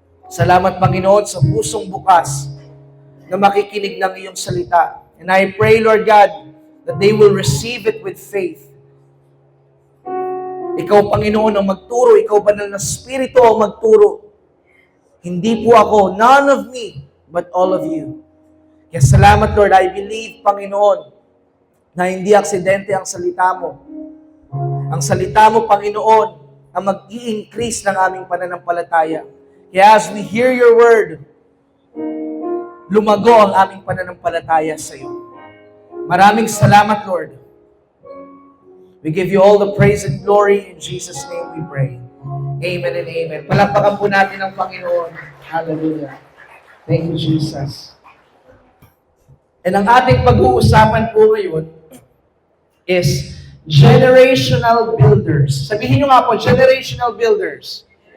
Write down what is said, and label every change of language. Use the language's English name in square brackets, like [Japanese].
[Filipino] Salamat, Panginoon, sa pusong bukas na makikinig ng iyong salita. [English] And I pray, Lord God, that they will receive it with faith. [Filipino] Ikaw, Panginoon, ang magturo. Ikaw, Banal na Espiritu, ang magturo. Hindi po ako, [English] none of me, but all of you. [Filipino] Kaya salamat, Lord. [English] I believe, [Filipino] Panginoon, na hindi aksidente ang salita mo. Ang salita mo, Panginoon, ang mag-i-increase ng aming pananampalataya. Kaya [English] as we hear your word, [Filipino] lumago ang aming pananampalataya sa iyo. Maraming salamat, Lord. [English] We give you all the praise and glory. In Jesus' name we pray. Amen and amen. [Filipino] Palakpakan po natin ang Panginoon. [English] Hallelujah. Thank you, Jesus. And [Filipino] ang ating pag-uusapan po ngayon [English] is generational builders. [Filipino] Sabihin nyo nga po, generational builders.